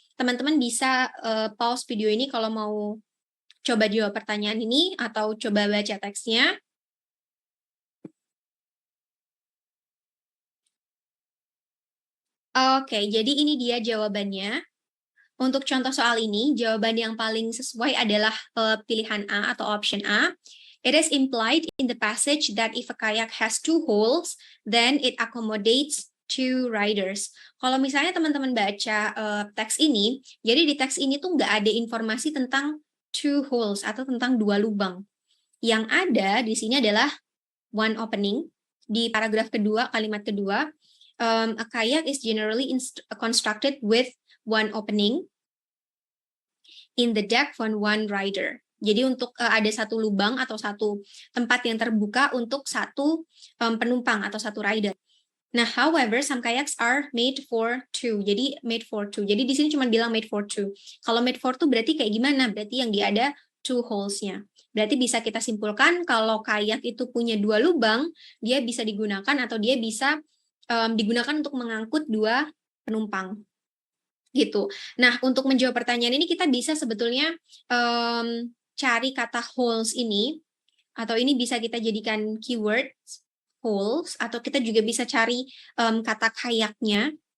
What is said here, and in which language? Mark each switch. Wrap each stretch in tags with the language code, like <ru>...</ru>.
<id>Teman-teman bisa pause video ini kalau mau coba jawab pertanyaan ini atau coba baca teksnya. Oke, jadi ini dia jawabannya. Untuk contoh soal ini, jawaban yang paling sesuai adalah pilihan A atau option A.</id> <en>It is implied in the passage that if a kayak has 2 holes, then it accommodates 2 riders.</en> <id>Kalau misalnya teman-teman baca teks ini, jadi di teks ini tuh nggak ada informasi tentang 2 holes atau tentang 2 lubang. Yang ada di sini adalah</id> <en>one opening.</en> <id>Di paragraf kedua, kalimat kedua,</id> <en>a kayak is generally constructed with one opening in the deck for one rider.</en> <id>Jadi untuk ada satu lubang atau satu tempat yang terbuka untuk satu penumpang atau satu rider.</id> <en>Nah, however, some kayaks are made for 2.</en> <id>Jadi</id> <en>made for 2.</en> <id>Jadi di sini cuma bilang made for 2. Kalau made for 2 berarti kayak gimana? Berarti yang dia ada 2 holes-nya. Berarti bisa kita simpulkan kalau kayak itu punya 2 lubang, dia bisa digunakan atau dia bisa digunakan untuk mengangkut 2 penumpang. Gitu. Nah, untuk menjawab pertanyaan ini kita bisa sebetulnya cari kata holes ini, atau ini bisa kita jadikan keyword holes, atau kita juga bisa cari kata kayaknya.</id>